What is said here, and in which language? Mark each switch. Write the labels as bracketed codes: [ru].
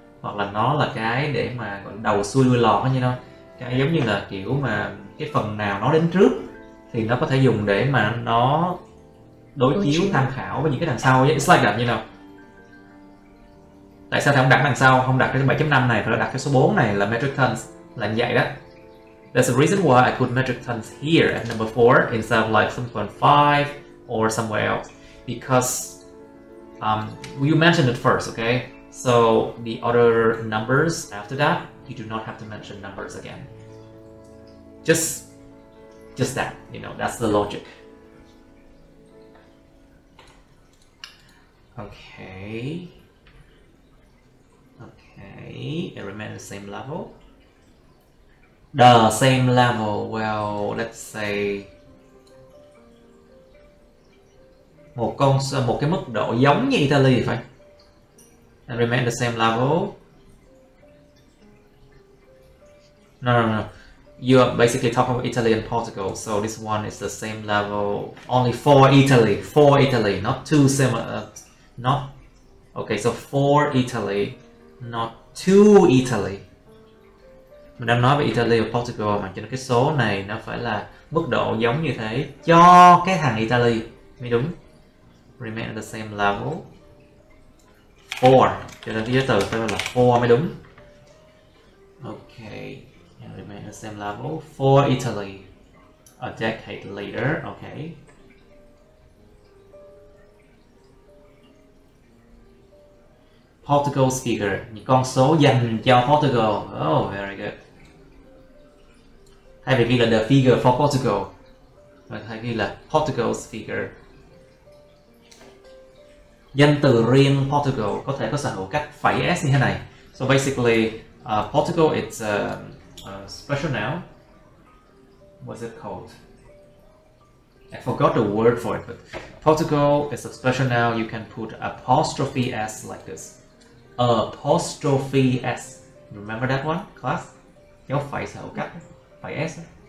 [vi] Hoặc là nó là cái để mà đầu xuôi đuôi lọt như đâu. Cái giống như là kiểu mà cái phần nào nó đến trước thì nó có thể dùng để mà nó đối chiếu tham khảo với những cái đằng sau. [en] It's like that, you know. [vi] Tại sao thầy không đặt đằng sau, không đặt cái 7.5 này, phải là đặt cái số 4 này là metric tons, là như vậy đó. [en] There's a reason why I put metric tons here at number 4 instead of like 7.5 or somewhere else, because you mentioned it first, okay? So the other numbers after that, you do not have to mention numbers again. Just that, you know, that's the logic. Okay. Okay, it remains the same level. The same level, well, let's say [vi] một cái mức độ giống như Italy thì phải. [en] And remain the same level. No. You are basically talking about Italy and Portugal, so this one is the same level only for Italy, not too similar, not okay. So for Italy, not to Italy. [vi] Mình đang nói về Italy và Portugal mà, cho nên cái số này nó phải là mức độ giống như thế cho cái thằng Italy mới đúng. [en] Remain at the same level. [vi] For, cho nên cái giới từ phải là for mới đúng. [en] Okay, and remain at the same level for Italy a decade later. Okay. [vi] Portugal's figure, những con số dành cho Portugal. [en] Oh, very good. [vi] Thay vì ghi là the figure for Portugal, mình thay ghi là Portugal's figure. Danh từ riêng Portugal có thể có sở hữu các phẩy s như thế này. [en] So basically, Portugal it's a special noun. What's it called? I forgot the word for it, but Portugal is a special noun. You can put apostrophe s like this. Apostrophe s. Remember that one, class? [vi] Dấu phẩy sở hữu các phẩy s.